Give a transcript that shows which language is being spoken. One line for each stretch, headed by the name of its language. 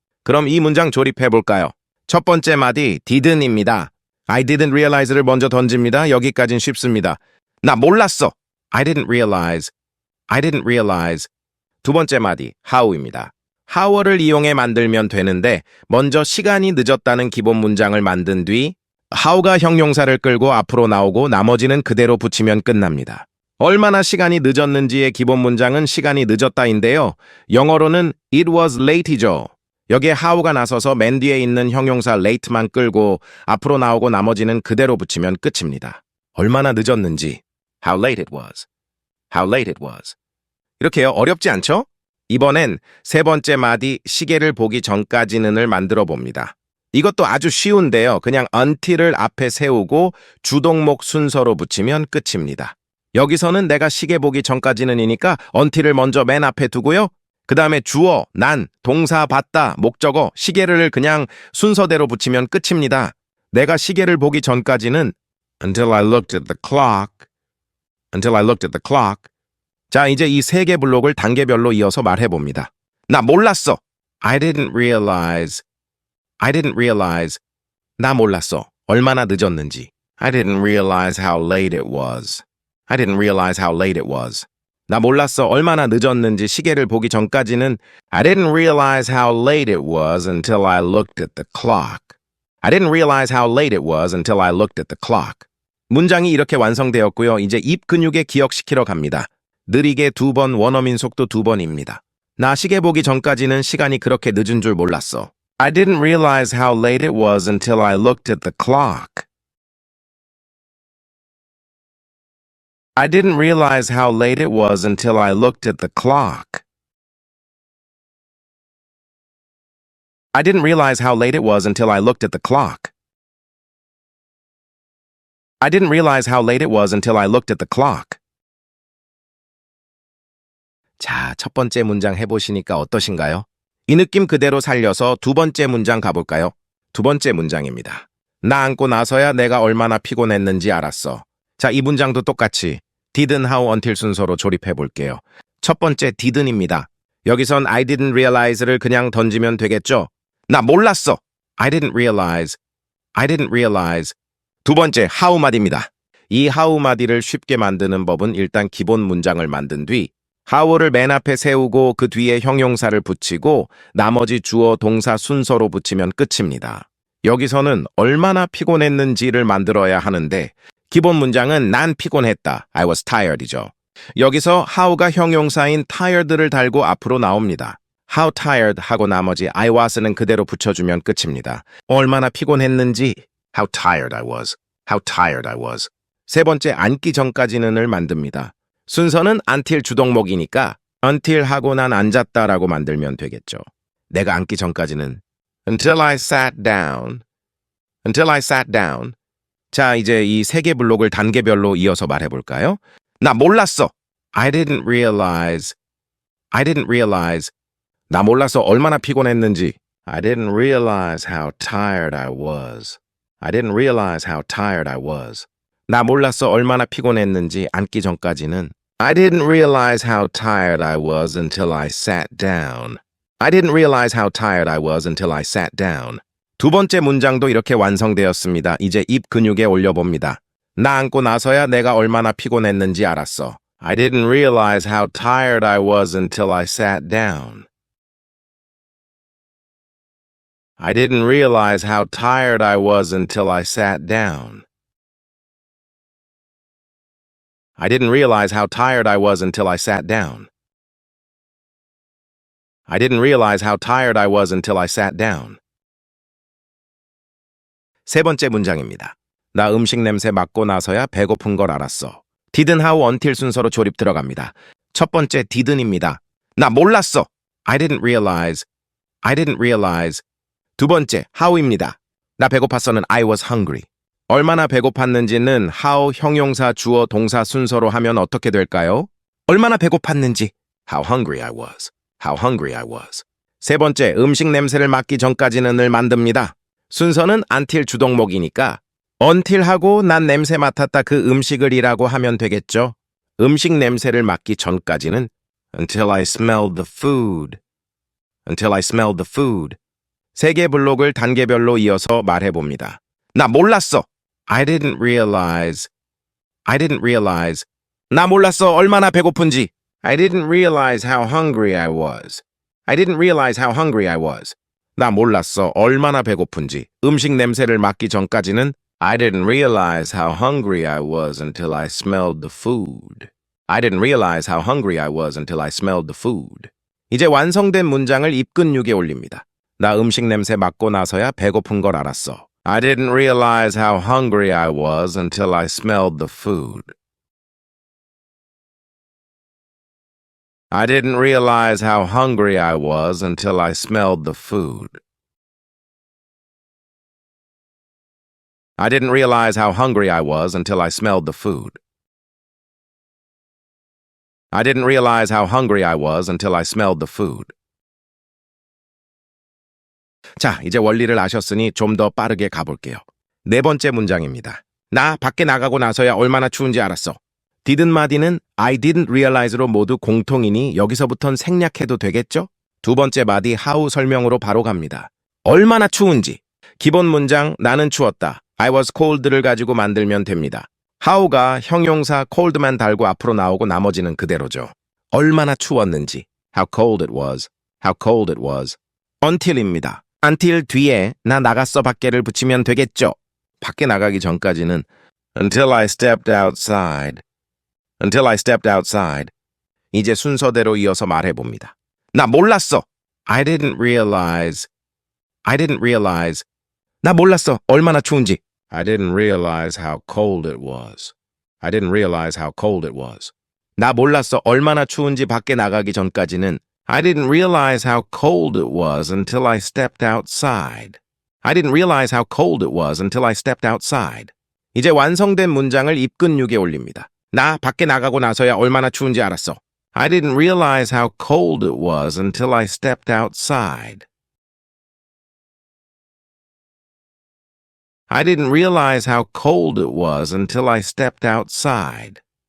Korean: 그럼 이 문장 조립해 볼까요? 첫 번째 마디 didn't입니다.
English: I didn't realize를
Korean: 먼저 던집니다. 여기까진 쉽습니다. 나 몰랐어.
English: I didn't realize. I didn't realize.
Korean: 두 번째 마디 how입니다. how를 이용해 만들면 되는데 먼저 시간이 늦었다는 기본 문장을 만든 뒤 how가 형용사를 끌고 앞으로 나오고 나머지는 그대로 붙이면 끝납니다. 얼마나 시간이 늦었는지의 기본 문장은 시간이 늦었다인데요. 영어로는
English: it was late이죠.
Korean: 여기에 how가 나서서 맨 뒤에 있는 형용사 late만 끌고 앞으로 나오고 나머지는 그대로 붙이면 끝입니다. 얼마나 늦었는지
English: how late it was. How late it was.
Korean: 이렇게요. 어렵지 않죠? 이번엔 세 번째 마디 시계를 보기 전까지는을 만들어 봅니다. 이것도 아주 쉬운데요. 그냥 until을 앞에 세우고 주동목 순서로 붙이면 끝입니다. 여기서는 내가 시계 보기 전까지는이니까 until을 먼저 맨 앞에 두고요. 그 다음에 주어, 난, 동사, 봤다, 목적어, 시계를 그냥 순서대로 붙이면 끝입니다. 내가 시계를 보기 전까지는
English: until I looked at the clock. Until I looked at the clock.
Korean: 자, 이제 이 세 개 블록을 단계별로 이어서 말해봅니다. 나 몰랐어.
English: I didn't realize. I didn't realize. 나 몰랐어.
Korean: 얼마나 늦었는지.
English: I didn't realize how late it was. I didn't realize how late it was.
Korean: 나 몰랐어. 얼마나 늦었는지 시계를 보기 전까지는
English: I didn't realize how late it was until I looked at the clock. I didn't realize how late it was until I looked at the clock.
Korean: 문장이 이렇게 완성되었고요. 이제 입 근육에 기억시키러 갑니다. 느리게 2번, 원어민 속도 2번입니다. 나 시계 보기 전까지는 시간이 그렇게 늦은 줄 몰랐어.
English: I didn't realize how late it was until I looked at the clock. I didn't realize how late it was until I looked at the clock. I didn't realize how late it was until I looked at the clock. I didn't realize how late it was until I looked at the clock.
Korean: 자, 첫 번째 문장 해보시니까 어떠신가요? 이 느낌 그대로 살려서 두 번째 문장 가볼까요? 두 번째 문장입니다. 나 앉고 나서야 내가 얼마나 피곤했는지 알았어. 자, 이 문장도 똑같이 didn't, how, until 순서로 조립해 볼게요. 첫 번째 didn't입니다. 여기선
English: I didn't realize
Korean: 를 그냥 던지면 되겠죠? 나 몰랐어.
English: I didn't realize. I didn't realize.
Korean: 두 번째 how 마디입니다. 이 how 마디를 쉽게 만드는 법은 일단 기본 문장을 만든 뒤 how를 맨 앞에 세우고 그 뒤에 형용사를 붙이고 나머지 주어 동사 순서로 붙이면 끝입니다. 여기서는 얼마나 피곤했는지를 만들어야 하는데 기본 문장은 난 피곤했다.
English: I was tired이죠.
Korean: 여기서 how가 형용사인 tired를 달고 앞으로 나옵니다.
English: How tired
Korean: 하고 나머지 I was는 그대로 붙여주면 끝입니다. 얼마나 피곤했는지
English: How tired I was. How tired I was.
Korean: 세 번째 앉기 전까지는을 만듭니다. 순서는 until 주동목이니까 until 하고 난 앉았다라고 만들면 되겠죠. 내가 앉기 전까지는
English: until I sat down. Until I sat down.
Korean: 자, 이제 이 세 개 블록을 단계별로 이어서 말해볼까요?
English: 나 몰랐어. I didn't realize. I didn't realize.
Korean: 나 몰랐어 얼마나 피곤했는지.
English: I didn't realize how tired I was. I didn't realize how tired I was.
Korean: 나 몰랐어 얼마나 피곤했는지 앉기 전까지는
English: I didn't realize how tired I was until I sat down. I didn't realize how tired I was until I sat down.
Korean: 두 번째 문장도 이렇게 완성되었습니다. 이제 입 근육에 올려봅니다. 나 앉고 나서야 내가 얼마나 피곤했는지 알았어.
English: I didn't realize how tired I was until I sat down. I didn't realize how tired I was until I sat down. I didn't realize how tired I was until I sat down. I didn't realize how tired I was until I sat down.
Korean: 세 번째 문장입니다. 나 음식 냄새 맡고 나서야 배고픈 걸 알았어. didn't how until 순서로 조립 들어갑니다. 첫 번째 didn't입니다.
English: 나 몰랐어. I didn't realize. I didn't realize.
Korean: 두 번째 how입니다. 나 배고팠어는
English: I was hungry.
Korean: 얼마나 배고팠는지는 how 형용사 주어 동사 순서로 하면 어떻게 될까요? 얼마나 배고팠는지
English: how hungry I was. How hungry I was.
Korean: 세 번째 음식 냄새를 맡기 전까지는을 만듭니다. 순서는 until 주동목이니까 until 하고 난 냄새 맡았다 그 음식을 이라고 하면 되겠죠. 음식 냄새를 맡기 전까지는
English: until I smelled the food. Until I smelled the food.
Korean: 세 개 블록을 단계별로 이어서 말해봅니다.
English: 나 몰랐어. I didn't realize. I didn't realize.
Korean: 나 몰랐어 얼마나 배고픈지.
English: I didn't realize how hungry I was. I didn't realize how hungry I was.
Korean: 나 몰랐어 얼마나 배고픈지. 음식 냄새를 맡기 전까지는
English: I didn't realize how hungry I was until I smelled the food. I didn't realize how hungry I was until I smelled the food.
Korean: 이제 완성된 문장을 입근육에 올립니다. 나 음식 냄새 맡고 나서야 배고픈 걸 알았어.
English: I didn't realize how hungry I was until I smelled the food. I didn't realize how hungry I was until I smelled the food. I didn't realize how hungry I was until I smelled the food. I didn't realize how hungry I was until I smelled the food.
Korean: 자, 이제 원리를 아셨으니 좀 더 빠르게 가볼게요. 네 번째 문장입니다. 나 밖에 나가고 나서야 얼마나 추운지 알았어. didn't 마디는
English: I didn't realize
Korean: 로 모두 공통이니 여기서부턴 생략해도 되겠죠? 두 번째 마디 how 설명으로 바로 갑니다. 얼마나 추운지. 기본 문장 나는 추웠다.
English: I was cold
Korean: 를 가지고 만들면 됩니다. how가 형용사 cold만 달고 앞으로 나오고 나머지는 그대로죠. 얼마나 추웠는지.
English: How cold it was. How cold it was. until입니다.
Korean: until 뒤에 나 나갔어 밖에를 붙이면 되겠죠. 밖에 나가기 전까지는
English: until I stepped outside. Until I stepped outside.
Korean: 이제 순서대로 이어서 말해봅니다.
English: 나 몰랐어. I didn't realize. I didn't realize.
Korean: 나 몰랐어. 얼마나 추운지.
English: I didn't realize how cold it was. I didn't realize how cold it was.
Korean: 나 몰랐어. 얼마나 추운지 밖에 나가기 전까지는
English: I didn't realize how cold it was until I stepped outside. I didn't realize how cold it was until I stepped outside.
Korean: 이제 완성된 문장을 입근육에 올립니다. 나 밖에 나가고 나서야 얼마나 추운지 알았어.
English: I didn't realize how cold it was until I stepped outside. I didn't realize how cold it was until I stepped outside.